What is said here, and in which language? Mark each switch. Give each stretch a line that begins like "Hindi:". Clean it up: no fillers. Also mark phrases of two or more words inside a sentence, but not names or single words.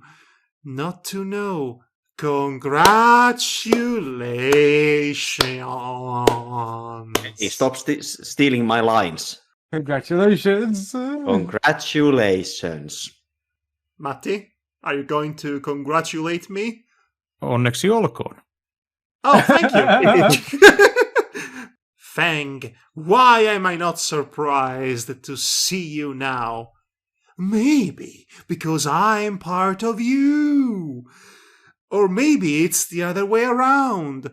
English: Not to know. Congratulations. Hey, stop stealing my lines. Congratulations. Congratulations. Matti, are you going to congratulate me?
Finnish: Onneksi olkoon.
English: Oh, thank you. Fang, why am I not surprised to see you now? Maybe because I'm part of you. Or maybe it's the other way around.